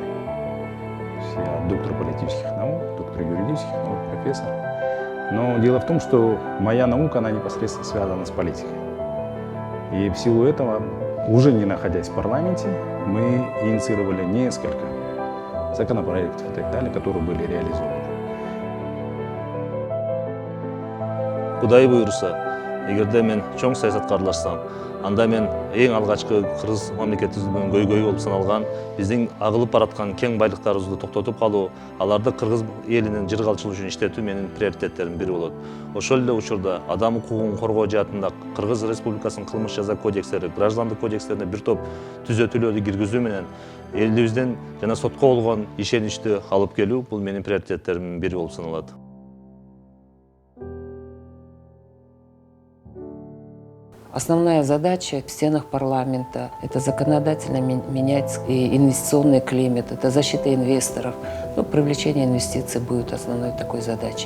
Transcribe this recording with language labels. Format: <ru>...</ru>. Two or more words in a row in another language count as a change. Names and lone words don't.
<ru>Я доктор политических наук, доктор юридических наук, профессор. Но дело в том, что моя наука, она непосредственно связана с политикой. И в силу этого, уже не находясь в парламенте, мы инициировали несколько законопроектов и так далее, которые были реализованы.</ru> <ky>Кудай буйруса, эгерде мен чоң саясатка аралашсам, анда мен эң алгачкы Кыргыз мамлекетибиздин көйгөйү болуп саналган биздин агылып бараткан кең байлыктарыбызды токтотуп калуу, аларды Кыргыз элинин жыргалчылыгы үчүн иштетүү менин приоритеттеримдин бири болот. Ошол эле учурда адам укугун коргоо жаатында Кыргыз Республикасынын кылмыш жаза кодекстери, граждандык кодекстерине бир топ түзөтүүлөрдү киргизүү менен элибиздин жана сотко болгон ишеничти алып келүү бул менин приоритеттеримдин бири болуп саналат.</ky> <ru>Основная задача в стенах парламента – это законодательно менять инвестиционный климат, это защита инвесторов. Ну, привлечение инвестиций будет основной такой задачей.</ru>